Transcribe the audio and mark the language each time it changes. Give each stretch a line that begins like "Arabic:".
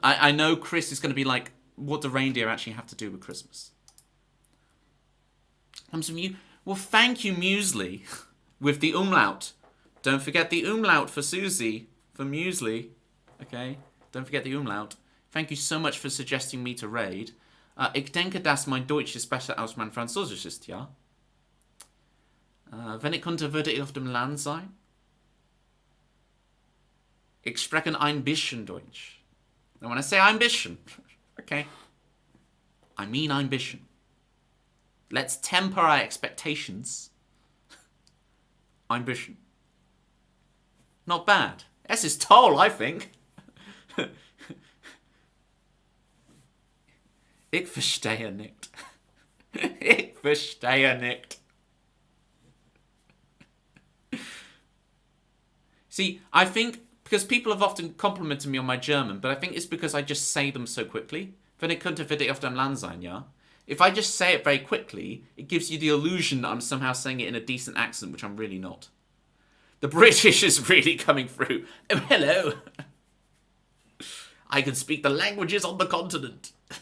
English: I know Chris is gonna be like, what do reindeer actually have to do with Christmas? Comes from you. Well, thank you, Muesli, with the umlaut. Don't forget the umlaut for Susie, for Muesli. Okay? Don't forget the umlaut. Thank you so much for suggesting me to raid.
German: Ich denke, dass mein Deutsch ist besser als mein Französisch ist, ja? Wenn ich könnte, würde ich auf dem Land sein. Ich spreche ein bisschen Deutsch.
English: And when I say
German: ein bisschen,
English: okay, I mean
German: ein bisschen.
English: Let's temper our expectations.
German: Ein bisschen.
English: Not bad.
German: Es ist toll,
English: I think.
German: Ich verstehe nicht. Ich verstehe nicht.
English: See, I think, because people have often complimented me on my German, but I think it's because I just say them so quickly.
German: Wenn ich könnte, würde ich auf dem Land sein, ja?
English: If I just say it very quickly, it gives you the illusion that I'm somehow saying it in a decent accent, which I'm really not. The British is really coming through. Oh, hello. I can speak the languages on the continent.